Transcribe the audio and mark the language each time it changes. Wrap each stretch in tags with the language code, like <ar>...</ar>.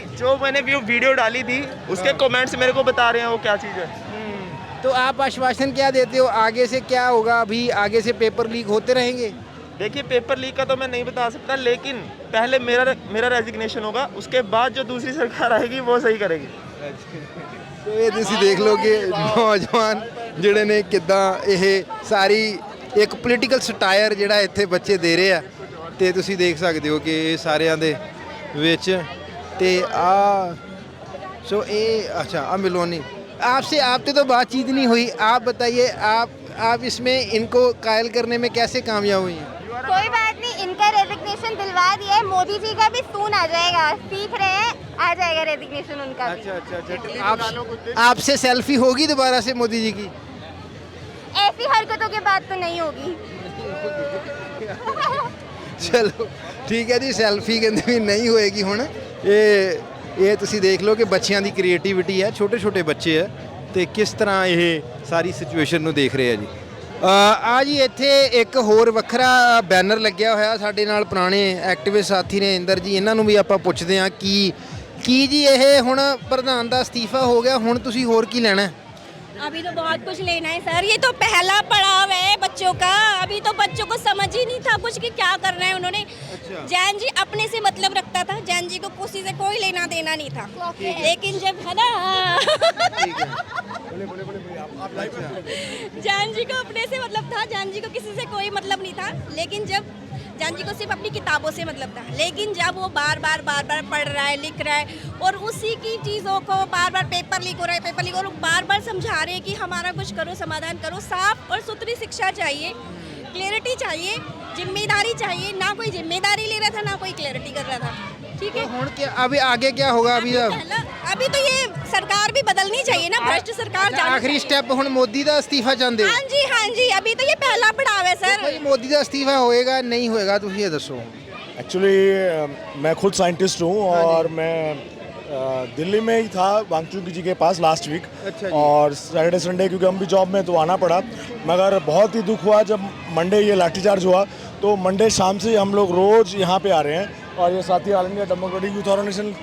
<hi>जो मैंने वीडियो डाली थी उसके कमेंट्स मेरे को बता रहे हैं वो क्या चीज़ है। तो आप आश्वासन क्या देते हो, आगे से क्या होगा? अभी आगे से पेपर लीक होते रहेंगे? देखिए, पेपर लीक का तो मैं नहीं बता सकता, लेकिन पहले मेरा रेजिग्नेशन होगा, उसके बाद जो दूसरी सरकार आएगी वो सही करेगी।</hi> <pa>तो ये ਤੁਸੀਂ ਦੇਖ ਲਓ ਕਿ ਨੌਜਵਾਨ ਜਿਹੜੇ ਨੇ ਕਿੱਦਾਂ ਇਹ ਸਾਰੀ ਇੱਕ ਪੋਲੀਟੀਕਲ ਸਟਾਇਰ ਜਿਹੜਾ ਇੱਥੇ ਬੱਚੇ ਦੇ ਰਹੇ ਆ ਤੇ ਤੁਸੀਂ ਦੇਖ ਸਕਦੇ ਹੋ ਕਿ ਇਹ ਸਾਰਿਆਂ ਦੇ ਵਿੱਚ ਤੇ ਆ ਸੋ ਇਹ</pa> <hi>अच्छा अब मिलोनी आपसे तो बातचीत नहीं हुई, आप बताइए आप इसमें इनको कायल करने में कैसे कामयाब हुई हैं? कोई बात नहीं, इनका रेजिग्नेशन दिलवा दिया है, मोदी जी का भी सून आ जाएगा, सीख रहे हैं, आ जाएगा रेजिग्नेशन उनका भी। अच्छा, आपसे सेल्फी होगी दोबारा से मोदी जी की? ऐसी हरकतों के बाद तो नहीं होगी।</hi> <pa>ਚਲੋ ਠੀਕ ਹੈ ਜੀ, ਸੈਲਫੀ ਕਹਿੰਦੇ ਵੀ ਨਹੀਂ ਹੋਏਗੀ ਹੁਣ। ਇਹ ਤੁਸੀਂ ਦੇਖ ਲਓ ਕਿ ਬੱਚਿਆਂ ਦੀ ਕ੍ਰੀਏਟੀਵਿਟੀ ਹੈ, ਛੋਟੇ ਬੱਚੇ ਹੈ ਤੇ ਕਿਸ ਤਰ੍ਹਾਂ ਇਹ ਸਾਰੀ ਸਿਚੁਏਸ਼ਨ ਨੂੰ ਦੇਖ ਰਹੇ ਆ ਜੀ। ਆ ਜੀ ਇੱਥੇ ਇੱਕ ਹੋਰ ਵੱਖਰਾ ਬੈਨਰ ਲੱਗਿਆ ਹੋਇਆ, ਸਾਡੇ ਨਾਲ ਪੁਰਾਣੇ ਐਕਟਿਵਿਸਟ ਸਾਥੀ ਨੇ ਇੰਦਰ ਜੀ, ਇਹਨਾਂ ਨੂੰ ਵੀ ਆਪਾਂ ਪੁੱਛਦੇ ਹਾਂ ਕੀ ਜੀ ਇਹ ਹੁਣ ਪ੍ਰਧਾਨ ਦਾ ਅਸਤੀਫਾ ਹੋ ਗਿਆ, ਹੁਣ ਤੁਸੀਂ ਹੋਰ ਕੀ ਲੈਣਾ ਹੈ?</pa> <hi>अभी तो बहुत कुछ लेना है सर, ये तो पहला पड़ाव है बच्चों का। अभी तो बच्चों को समझ ही नहीं था कुछ कि क्या करना है उन्होंने। जैन जी अपने से मतलब रखता था, जैन जी को किसी से कोई लेना देना नहीं था, लेकिन जब है ना जैन जी को अपने से मतलब था, जैन जी को किसी से कोई मतलब नहीं था, लेकिन जब जैन जी को सिर्फ अपनी किताबों से मतलब था, लेकिन जब वो बार बार पढ़ रहा है, लिख रहा है और उसी की चीज़ों को बार पेपर लीक हो रहा है, पेपर लीक, और बार समझा रहे हैं कि हमारा कुछ करो, समाधान करो। साफ और सुथरी शिक्षा चाहिए, क्लैरिटी चाहिए, जिम्मेदारी चाहिए। ना कोई जिम्मेदारी ले रहा था, ना कोई क्लैरिटी कर रहा था। ठीक है, ਹੁਣ क्या अभी आगे क्या होगा? अभी तो ये सरकार भी बदलनी चाहिए ना, भ्रष्ट सरकार जानी</hi> <pa>ਆਖਰੀ ਸਟੈਪ ਹੁਣ ਮੋਦੀ ਦਾ ਅਸਤੀਫਾ ਚਾਹੁੰਦੇ ਹੋ?</pa> <hi>हाँ जी, अभी तो ये पहला पड़ाव है सर।</hi> <pa>ਭਾਈ ਮੋਦੀ ਦਾ ਅਸਤੀਫਾ ਹੋਏਗਾ ਨਹੀਂ ਹੋਏਗਾ, ਤੁਸੀਂ ਇਹ ਦੱਸੋ।</pa> <hi>एक्चुअली मैं खुद साइंटिस्ट हूँ और मैं दिल्ली में ही था वांगचुक जी के पास लास्ट वीक। अच्छा जी। और सैटरडे संडे क्योंकि हम भी जॉब में तो आना पड़ा, मगर बहुत ही दुख हुआ जब मंडे ये लाठीचार्ज हुआ। तो मंडे शाम से हम लोग रोज़ यहाँ पे आ रहे हैं और ये साथी all India democratic youth organisation</hi>